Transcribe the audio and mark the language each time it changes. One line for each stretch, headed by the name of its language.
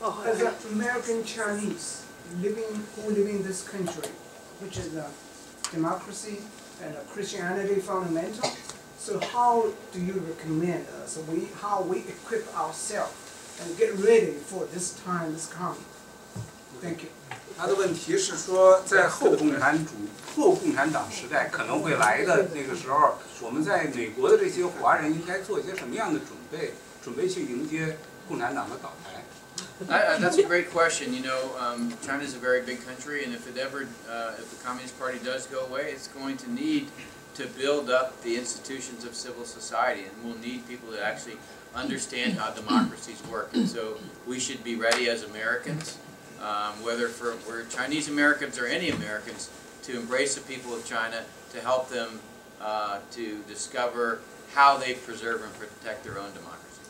English: As an American Chinese who live in this country, which is a democracy and a Christianity fundamental. So how do you recommend us? How we equip ourselves and get ready for this time is coming? Thank you.
Chinese: 他的问题是说，在后共产党时代可能会来的那个时候，我们在美国的这些华人应该做一些什么样的准备去迎接共产党的倒台？
English: That's a great question. You know, China is a very big country, and if the Communist Party does go away, it's going to need to build up the institutions of civil society, and we'll need people to actually understand how democracies work. And so we should be ready as Americans, whether we're Chinese Americans or any Americans, to embrace the people of China, to help them to discover how they preserve and protect their own democracy.